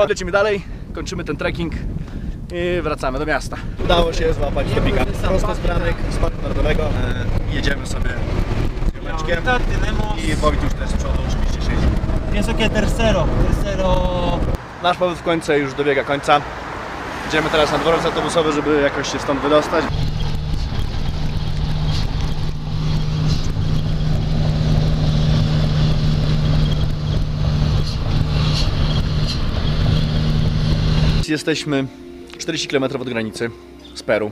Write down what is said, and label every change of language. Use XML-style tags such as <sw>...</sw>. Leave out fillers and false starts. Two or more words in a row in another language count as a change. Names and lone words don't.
<pl>Lecimy dalej, kończymy ten trekking i wracamy do miasta. Udało się złapać stopika prosto z branek z Parku Narodowego. Jedziemy sobie z ziomeczkiem i Wojt już też z przodu oczywiście siedzi.</pl> <es>Pienso que tercero.</es> <pl>Nasz powód w końcu już dobiega końca. Idziemy teraz na dworzec autobusowy, żeby jakoś się stąd wydostać. Jesteśmy 40 km od granicy z Peru.</pl>